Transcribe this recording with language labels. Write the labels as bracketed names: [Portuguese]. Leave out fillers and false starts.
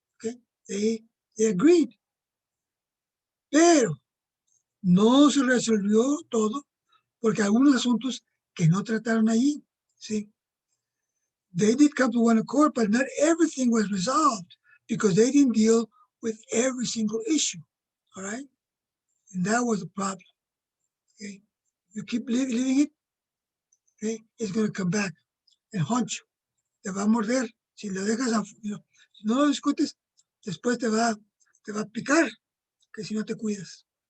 [English] Okay? They agreed. [Spanish] Pero no se resolvió todo porque algunos asuntos que no trataron allí. ¿Sí? [English] They did come to one accord, but not everything was resolved because they didn't deal with every single issue. All right? And that was the problem. Okay? You keep leaving it, okay? It's going to come back and haunt you. [Spanish] Te va a morder. Si lo dejas, si no lo discutes, después te va a picar, que si no te cuidas.